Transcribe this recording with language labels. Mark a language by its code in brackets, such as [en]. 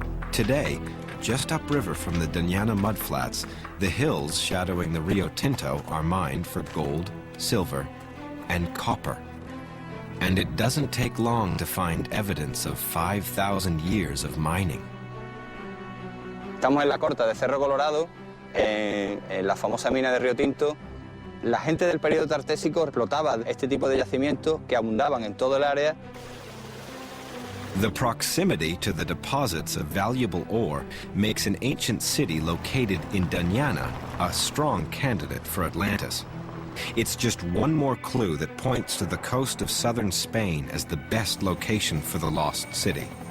[en] Today, just upriver from the Doñana mudflats, the hills shadowing the Rio Tinto are mined for gold, silver, and copper. And it doesn't take long to find evidence of 5,000 years of mining. [es] Estamos en la corta de Cerro Colorado, en la famosa mina de Rio Tinto. La gente del periodo tartésico explotaba este tipo de yacimientos que abundaban en todo el área. [en] The proximity to the deposits of valuable ore makes an ancient city located in Doñana a strong candidate for Atlantis. It's just one more clue that points to the coast of southern Spain as the best location for the lost city.